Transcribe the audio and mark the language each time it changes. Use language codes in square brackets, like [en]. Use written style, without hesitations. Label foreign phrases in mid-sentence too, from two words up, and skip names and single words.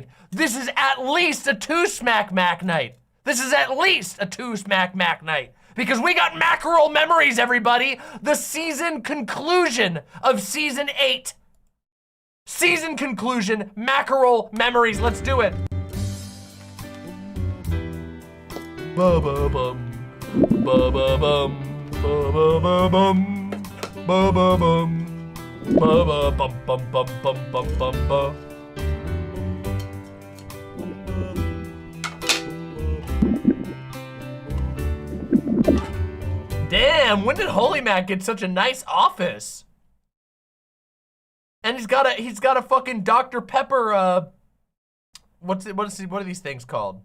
[en] This is at least a two Smack Mack night. This is at least a two Smack Mack night. Because we got Mackerel Memories, everybody. The season conclusion of season 8. Season conclusion, Mackerel Memories. Let's do it. Ba-ba-bum. Ba-ba-bum. Ba-ba-ba-bum, ba-ba-bum, ba-ba-bum-bum-bum-bum-bum-bum. Damn, when did Holy Mac get such a nice office? And he's got a fucking Dr. Pepper, what are these things called?